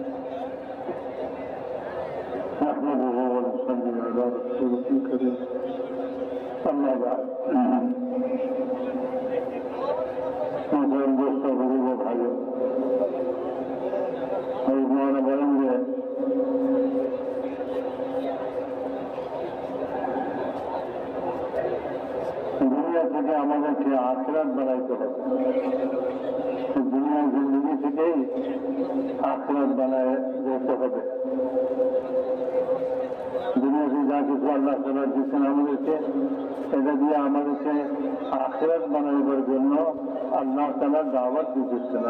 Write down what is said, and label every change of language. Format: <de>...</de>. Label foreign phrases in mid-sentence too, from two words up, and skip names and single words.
<ur>اما بعد، دوستوں، بزرگوں، بھائیوں، ایمان بلند ہے۔</ur> <bn>دنیا থেকে আমাদেরকে আখিরাত বানাইতে হবে। দুনিয়ার জিন্দগি থেকেই আখিরাত বানায় যেতে হবে। দুনিয়াতে যা কিছু আল্লাহ তাআলা দিচ্ছেন আমাদেরকে, এটা দিয়ে আমাদেরকে আখিরাত বানাইবার জন্য আল্লাহ তাআলা দাওয়াত দিচ্ছেন।</bn>